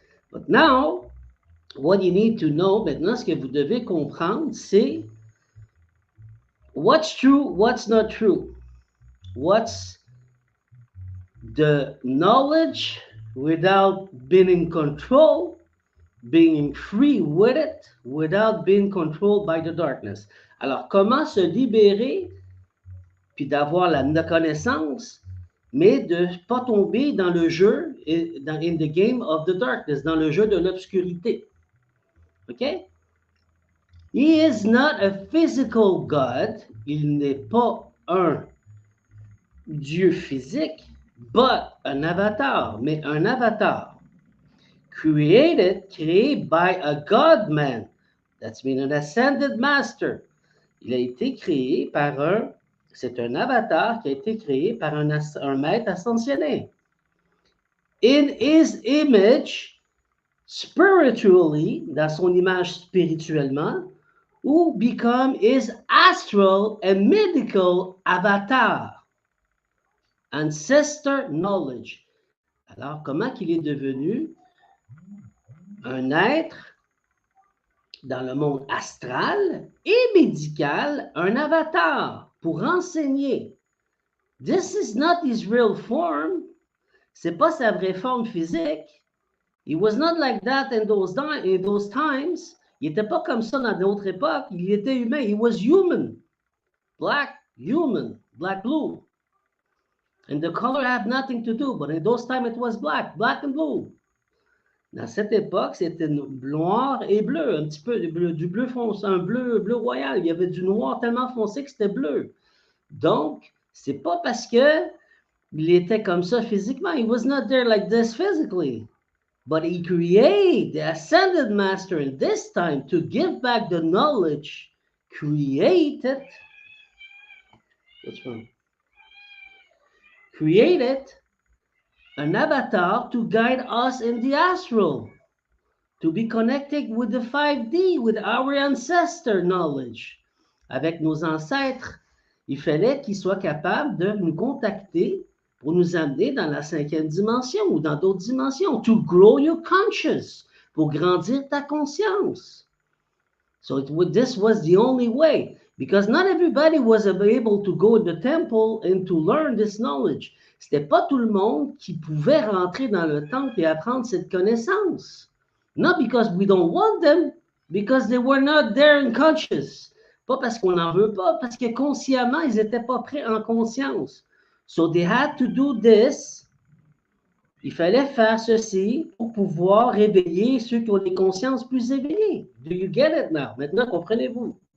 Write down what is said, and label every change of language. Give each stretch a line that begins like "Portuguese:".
English: But now, what you need to know,
French: maintenant, ce que vous devez comprendre, c'est
English: what's true, what's not true. What's the knowledge without being in control, being free with it, without being controlled by the darkness.
French: Alors, comment se libérer, puis d'avoir la connaissance, mais de ne pas tomber dans le jeu,
English: in the game of the darkness,
French: dans le jeu de l'obscurité. OK?
English: He is not a physical God.
French: Il n'est pas un Dieu physique,
English: but an avatar.
French: Mais un avatar. Créé
English: by a God man. That's mean an ascended master.
French: Il a été créé par c'est un avatar qui a été créé par un maître ascensionné.
English: In his image, spiritually,
French: dans son image spirituellement,
English: who become his astral and medical avatar. Ancestor knowledge.
French: Alors, comment qu'il est devenu un être dans le monde astral et médical, un avatar pour enseigner.
English: This is not his real form.
French: C'est pas sa vraie forme physique.
English: He was not like that in those times.
French: Il était pas comme ça dans d'autres époques. Il était humain.
English: He was human. Human, black, blue. And the color had nothing to do, but in those times it was black and blue.
French: Dans cette époque, c'était noir et bleu, un petit peu du bleu foncé, un bleu royal. Il y avait du noir tellement foncé que c'était bleu. Donc, c'est pas parce que il était comme ça physiquement.
English: He was not there like this physically. But he created the ascended master in this time to give back the knowledge created. What's wrong? Created an avatar to guide us in the astral, to be connected with the 5D, with our ancestor knowledge.
French: Avec nos ancêtres, il fallait qu'il soit capable de nous contacter pour nous amener dans la 5e dimension ou dans d'autres dimensions,
English: to grow your conscious,
French: pour grandir ta conscience.
English: So this was the only way, because not everybody was able to go to the temple and to learn this knowledge.
French: C'était pas tout le monde qui pouvait rentrer dans le temple et apprendre cette connaissance.
English: Not because we don't want them, because they were not there in conscious.
French: Pas parce qu'on n'en veut pas, parce que consciemment, ils n'étaient pas prêts en conscience.
English: So they had to do this.
French: Il fallait faire ceci pour pouvoir réveiller ceux qui ont des consciences plus éveillées.
English: Do you get it now?
French: Maintenant, comprenez-vous?